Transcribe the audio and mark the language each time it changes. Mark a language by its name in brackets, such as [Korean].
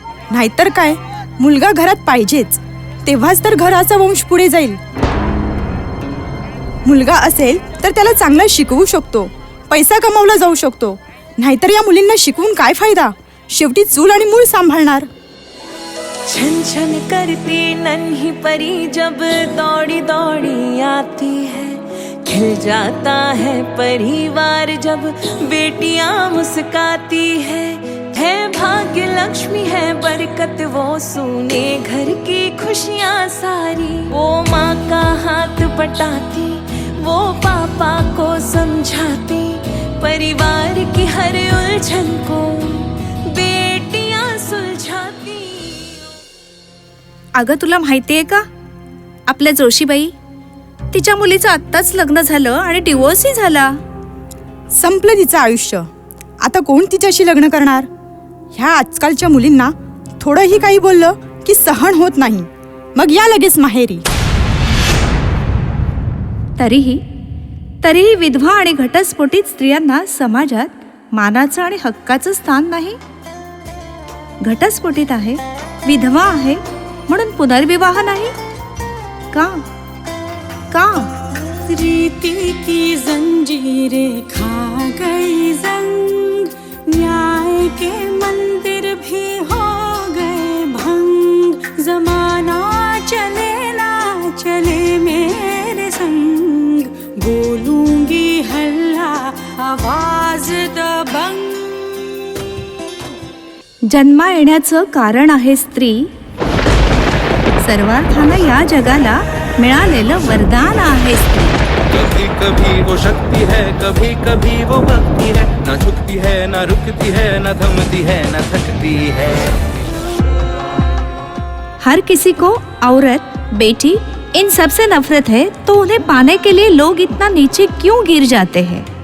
[Marathi] नाहीतर काय, मुलगा घरात पाहिजेच, तेव्हाच तर घराचा वंश पुढे जाईल. मुलगा असेल तर त्याला चांगलं शिकवू शकतो, पैसा कमावला जाऊ शकतो. नाहीतर या मुलींना शिकवून काय फायदा, शेवटी चूल आणि मूल सांभाळणार. [Hindi] छन छन करती नन्ही परी जब दौड़ी दौड़ी आती है, खिल जाता है परिवार जब बेटियां मुस्काती है भाग्य लक्ष्मी है बरकत वो सुने घर की खुशियां सारी. वो माँ का हाथ पटाती, वो पापा को समझाती, परिवार की हर उलझन को बेटियां सुलझाती. [Marathi] अगं तुला माहितीये का, आपल्या जोशीबाई, तिच्या मुलीचं आत्ताच लग्न झालं आणि डिवोर्सही झाला. संपलं तिचं आयुष्य. आता कोण तिच्याशी लग्न करणार? ह्या आजकालच्या मुलींना थोडंही काही बोललं की सहन होत नाही, मग या लगेच माहेरी. तरीही विधवा आणि घटस्फोटित स्त्रियांना समाजात मानाचं आणि हक्काचं स्थान नाही. घटस्फोटित आहे, विधवा आहे म्हणून पुनर्विवाह नाही का? का? [Hindi] रीति की जंजीरें खा गई जंग, न्याय के मंदिर भी हो गए भंग. जमाना चले ना चले मेरे संग, बोलूंगी हल्ला आवाज दबंग. [Marathi] जन्मा येण्याचं कारण आहे स्त्री, सर्वार्थानं या जगाला मिळालेलं वरदान आहे स्त्री. [Hindi] कभी कभी वो शक्ति है, कभी कभी वो भक्ति है, ना झुकती है ना रुकती है, ना थमती है ना थकती है. हर किसी को औरत, बेटी, इन सब से नफरत है, तो उन्हें पाने के लिए लोग इतना नीचे क्यों गिर जाते हैं?